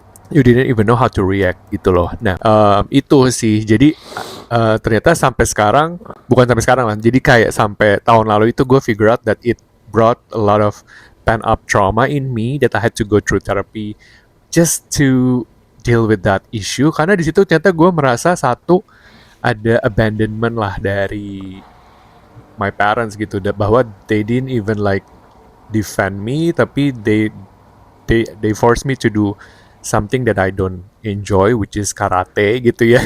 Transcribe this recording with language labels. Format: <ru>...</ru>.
<en>You didn't even know how to react gitu loh.</en> <id>Nah, itu sih. Jadi ternyata sampai sekarang, bukan sampai sekarang lah. Jadi kayak sampai tahun lalu itu gue</id> <en>figure out that it brought a lot of pent up trauma in me that I had to go through therapy just to deal with that issue.</en> <id>Karena di situ ternyata gue merasa satu ada</id> <en>abandonment lah dari my parents gitu, bahwa they didn't even like defend me, tapi they forced me to do something that I don't enjoy, which is karate gitu ya.</en>